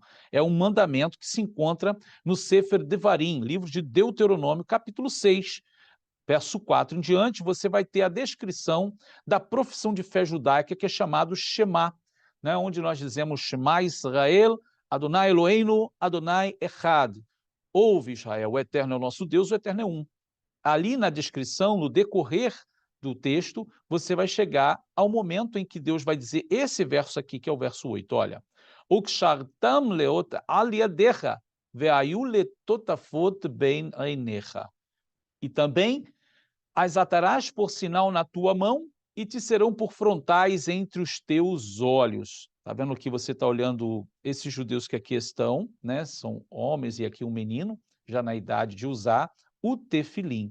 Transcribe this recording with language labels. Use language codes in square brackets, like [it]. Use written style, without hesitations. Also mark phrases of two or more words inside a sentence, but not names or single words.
[pt] É um mandamento que se encontra no Sefer Devarim, livro de Deuteronômio, capítulo 6, verso 4 em diante, você vai ter a descrição da profissão de fé judaica, que é chamado Shema, né, onde nós dizemos [he] שמע ישראל יהוה אלוהינו יהוה אחד. [pt] Ouve, Israel, o Eterno é o nosso Deus, o Eterno é um. Ali na descrição, no decorrer do texto, você vai chegar ao momento em que Deus vai dizer esse verso aqui, que é o verso 8, olha. [he] וקשרתם לאות על ידך והיו לטטפת בין עיניך. [pt] E também as atarás por sinal na tua mão e te serão por frontais entre os teus olhos. Está vendo que você está olhando esses judeus que aqui estão, né? São homens e aqui um menino, já na idade de usar o tefilim.